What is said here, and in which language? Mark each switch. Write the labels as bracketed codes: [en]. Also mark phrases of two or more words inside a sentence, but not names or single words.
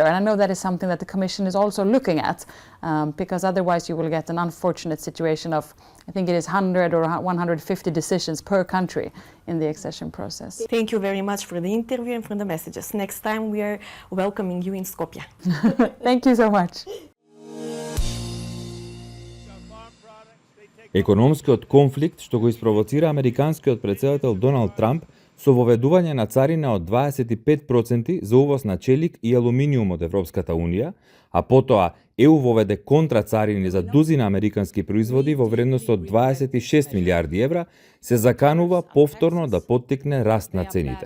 [en] And I know that is something that the Commission is also looking at, because otherwise you will get an unfortunate situation of, I think it is 100 or 150 decisions per country in the accession process. Thank you very much for the interview and for the messages. Next time we are welcoming you in Skopje. Thank you so much. [mk] Економскиот конфликт што го испровоцира американскиот претседател Доналд Трамп со воведување на царина од 25% за увоз на челик и алуминиум од Европската Унија, а потоа ЕУ воведе контрацарини за дузина американски производи во вредност од 26 милиарди евра, се заканува повторно да поттикне раст на цените.